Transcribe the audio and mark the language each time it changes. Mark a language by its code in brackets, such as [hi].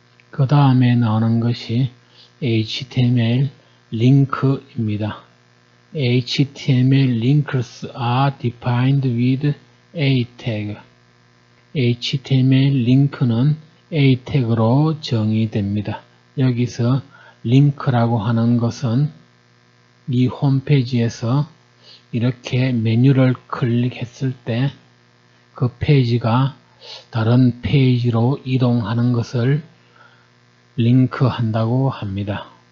[ko] 그 다음에 나오는 것이 HTML 링크입니다. [en] HTML links are defined with a tag. [ko] HTML 링크는 a 태그로 정의됩니다. 여기서 링크라고 하는 것은 이 홈페이지에서 이렇게 메뉴를 클릭했을 때 그 페이지가 다른 페이지로 이동하는 것을 링크한다고 합니다.